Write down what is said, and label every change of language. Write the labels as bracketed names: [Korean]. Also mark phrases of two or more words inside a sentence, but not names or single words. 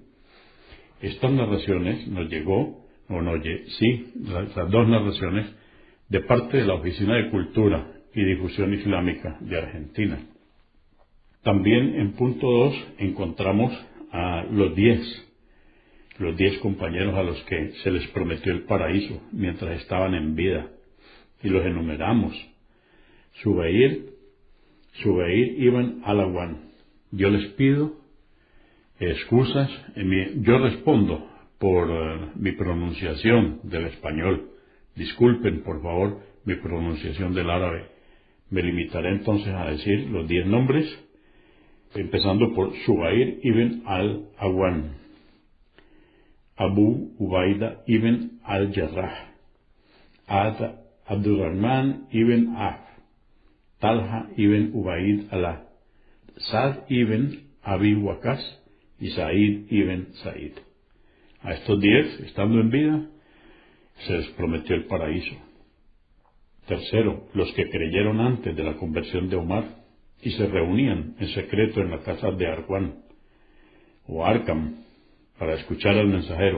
[Spanish] Estas narraciones las 2 narraciones de parte de la Oficina de Cultura y Difusión Islámica de Argentina. También en punto 2 encontramos a los 10 compañeros a los que se les prometió el paraíso mientras estaban en vida, y los enumeramos. Zubair ibn al-Awwam. Yo les pido excusas, yo respondo por mi pronunciación del español. Disculpen, por favor, mi pronunciación del árabe. Me limitaré entonces a decir los 10 nombres, empezando por Zubair ibn al-Awwam, Abu Ubaida ibn al-Jarrah, Abdurrahman ibn Auf, Talha ibn Ubaid Allah, Sa'd ibn Abi Waqqas y Sa'id ibn Sa'id. A estos 10, estando en vida, se les prometió el paraíso. Tercero, los que creyeron antes de la conversión de Omar y se reunían en secreto en la casa de Arqam o Arkham para escuchar al mensajero.